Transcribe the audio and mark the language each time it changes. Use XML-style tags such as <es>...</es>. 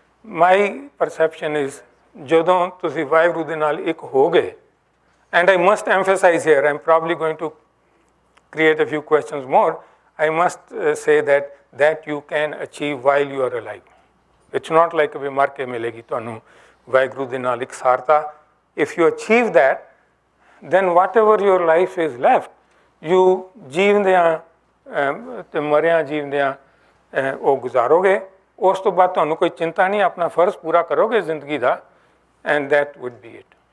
<en>my perception is</en> <pa>ਜਦੋਂ ਤੁਸੀਂ ਵਾਹਿਗੁਰੂ ਦੇ ਨਾਲ ਇੱਕ ਹੋ ਗਏ,</pa> <en>And I must emphasise here, I am probably going to create a few questions more, I must say that you can achieve while you are alive. It's not like</en> <pa>ਵੀ ਮਰ ਕੇ ਮਿਲੇਗੀ ਤੁਹਾਨੂੰ ਵਾਹਿਗੁਰੂ ਦੇ ਨਾਲ ਇਕਸਾਰਤਾ.</pa> <en>If you achieve that, then whatever your life is left, you</en> <pa>ਜੀਵਦਿਆਂ ਤੇ ਮਰਿਆਂ ਜੀਵਦਿਆਂ ਉਹ ਗੁਜ਼ਾਰੋਗੇ. ਉਸ ਤੋਂ ਬਾਅਦ ਤੁਹਾਨੂੰ ਕੋਈ ਚਿੰਤਾ ਨਹੀਂ, ਆਪਣਾ ਫਰਜ਼ ਪੂਰਾ ਕਰੋਗੇ ਜ਼ਿੰਦਗੀ ਦਾ,</pa> <en>and that would be it.</en>